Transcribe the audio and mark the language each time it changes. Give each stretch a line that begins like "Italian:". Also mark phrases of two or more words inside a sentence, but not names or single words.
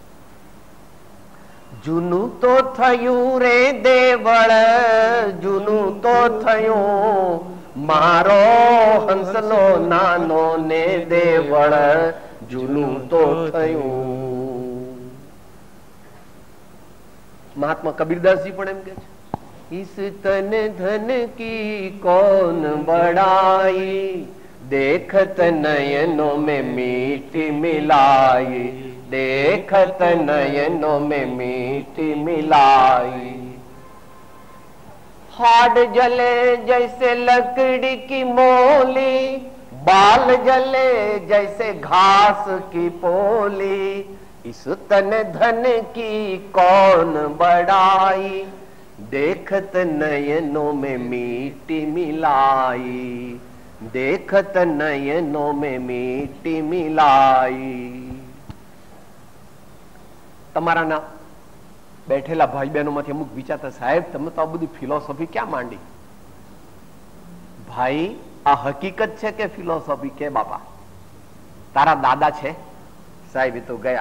Gujarati: જૂનું તો થયું રે દેવળ, જૂનું તો થયું મારો હંસલો નાનો ને દેવળ, જૂનું તો થયું. મહાત્મા કબીરદાસજી પણ એમ કે છે,
Hindi: इस तन धन की कौन बड़ाई, देखत नयनों में मीठी मिलाई, देखत नयनों में मीठी मिलाई. हाड जले जैसे लकड़ी की मोली, बाल जले जैसे घास की पोली, इस तन धन की कौन बड़ाई, देखत नयनों में मीठी मिलाई, देखत नयनों में मीठी मिलाई.
Gujarati: તમારા ના બેઠેલા ભાઈ બહેનો માંથી અમુક વિચારતા, સાહેબ તમે તો આ બધી ફિલોસોફી ક્યાં માંડી? ભાઈ, આ હકીકત છે કે ફિલોસોફી? કે બાપા તારા દાદા છે? સાહેબ એ તો ગયા.